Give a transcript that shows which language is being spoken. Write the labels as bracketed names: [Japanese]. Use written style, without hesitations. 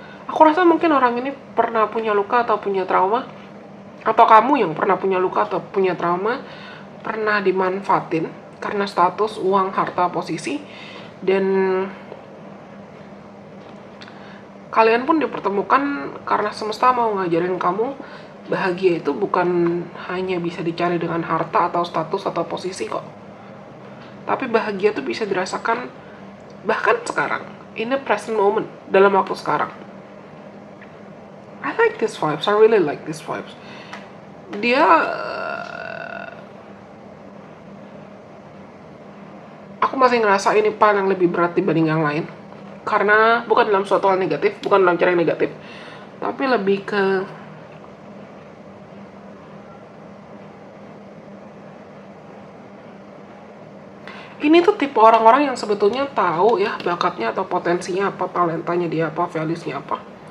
[Indonesian] Aku rasa mungkin orang ini pernah punya luka atau punya trauma, atau kamu yang pernah punya luka atau punya trauma, pernah dimanfaatin karena status, uang, harta, posisi, dan kalian pun dipertemukan karena semesta mau ngajarin kamu bahagia itu bukan hanya bisa dicari dengan harta atau status atau posisi kok. Tapi bahagia itu bisa dirasakan bahkan sekarang, [English] in the present moment, [Indonesian] dalam waktu sekarang. [English] I like this vibes, I really like this vibes. [Indonesian] Dia aku masih ngerasa ini pan yang lebih berat dibanding yang lain. Karena bukan dalam suatu hal negatif, bukan dalam cara yang negatif, tapi lebih ke ini tuh tipe orang-orang yang sebetulnya tahu ya bakatnya atau potensinya apa, talentanya dia apa, values-nya apa.